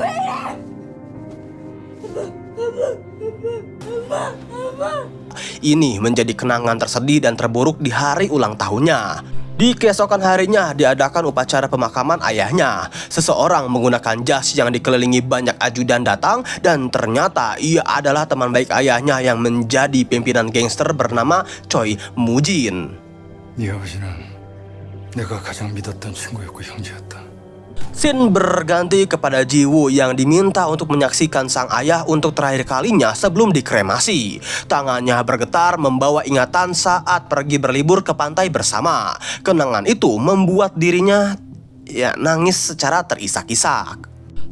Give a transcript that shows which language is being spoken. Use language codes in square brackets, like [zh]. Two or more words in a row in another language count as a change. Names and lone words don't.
[id] Ini menjadi kenangan tersedih dan terburuk di hari ulang tahunnya. Di keesokan harinya diadakan upacara pemakaman ayahnya. Seseorang menggunakan jas yang dikelilingi banyak ajudan datang, dan ternyata ia adalah teman baik ayahnya yang menjadi pimpinan gangster bernama Choi Mujin. [ko] 네 아버지는 내가 가장 믿었던 친구였고 형제였다. [id] Scene berganti kepada Ji-woo yang diminta untuk menyaksikan sang ayah untuk terakhir kalinya sebelum dikremasi. Tangannya bergetar membawa ingatan saat pergi berlibur ke pantai bersama. Kenangan itu membuat dirinya nangis secara terisak-isak.